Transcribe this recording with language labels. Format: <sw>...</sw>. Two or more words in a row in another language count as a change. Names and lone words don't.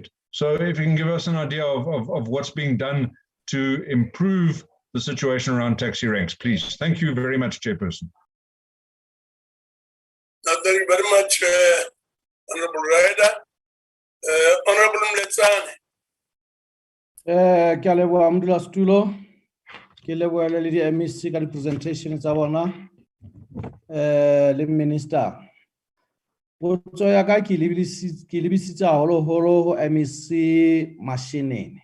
<en>So if you can give us an idea of what's being done to improve the situation around taxi ranks, please. Thank you very much, Chairperson. Thank you very much, Honorable Ryder. Honorable Mletsane.</en> <st>Ke a leboha modulasetulo, ke lebohele le di-MEC ka di-presentation tsa bona, le minister. Potso ya ka ke lebisitse haholoholo ho MEC Mashinini.</st>